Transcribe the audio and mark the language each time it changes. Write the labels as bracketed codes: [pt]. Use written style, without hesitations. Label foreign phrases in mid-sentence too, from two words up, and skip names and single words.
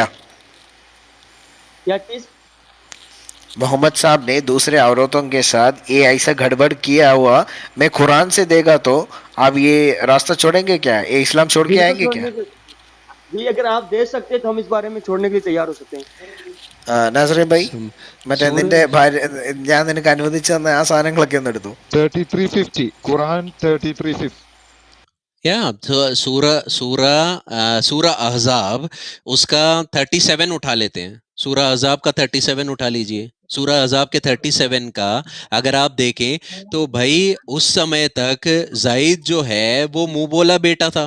[hi] क्या चीज? मोहम्मद साहब ने दूसरे औरतों के साथ ये ऐसा गड़बड़ किया हुआ, मैं कुरान से देगा तो आप ये रास्ता छोड़ेंगे क्या? ये इस्लाम छोड़ के आएंगे क्या? जी अगर आप दे सकते हैं तो हम इस बारे में छोड़ने के लिए तैयार हो सकते हैं। [ml] നാസറിൻ ഭായി മറ്റേ നിന്റെ ഭാര്യ, ഞാൻ നിനക്ക് അനുവദിച്ചു തന്ന ആ സാധനങ്ങളൊക്കെ ഒന്ന് എടുത്തു. [hi] 3350 Quran 3350 या सूरा अहजाब उसका 37 उठा लेते हैं। सूरा अहजाब का 37 उठा लीजिए। सूरा अहजाब के 37 का अगर आप देखें तो भाई उस समय तक जायद जो है वो मुंह बोला बेटा था।